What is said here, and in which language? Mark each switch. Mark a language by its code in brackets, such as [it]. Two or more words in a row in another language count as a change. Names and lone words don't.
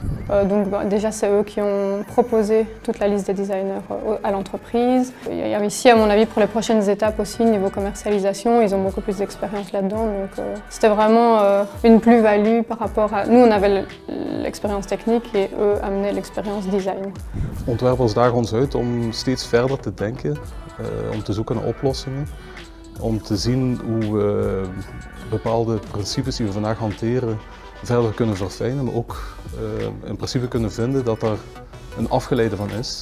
[fr] Déjà, c'est eux qui ont proposé toute la liste des designers à l'entreprise. Il y a ici, à mon avis, pour les prochaines étapes aussi, niveau commercialisation, ils ont beaucoup plus d'expérience là-dedans. Donc c'était vraiment une plus-value par rapport à... Nous, on avait l'expérience technique et eux amenaient l'expérience design. [nl] Ontwerpers dagen ons uit om steeds verder te denken. Om te zoeken naar oplossingen, om te zien hoe we bepaalde principes die we vandaag hanteren verder kunnen verfijnen, maar ook in principe kunnen vinden dat er een afgeleide van is.